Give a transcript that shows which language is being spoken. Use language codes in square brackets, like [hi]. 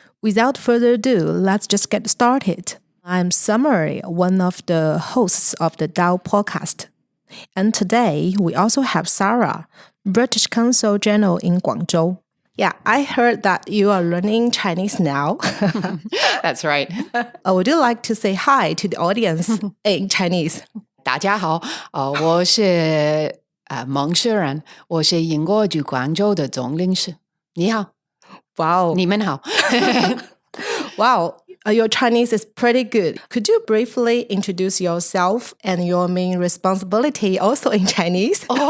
[en] Without further ado, let's just get started. I'm Summer, one of the hosts of the Dao Podcast. And today, we also have Sarah, British Council General in Guangzhou. Yeah, I heard that you are learning Chinese now. That's right. Would you like to say hi to the audience in Chinese? [zh] 大家好，我是蒙氏人，我是英国驻广州的总领事。你好， [en] Wow. [zh] 你们好。 [en] Wow, your Chinese is pretty good. Could you briefly introduce yourself and your main responsibility also in Chinese?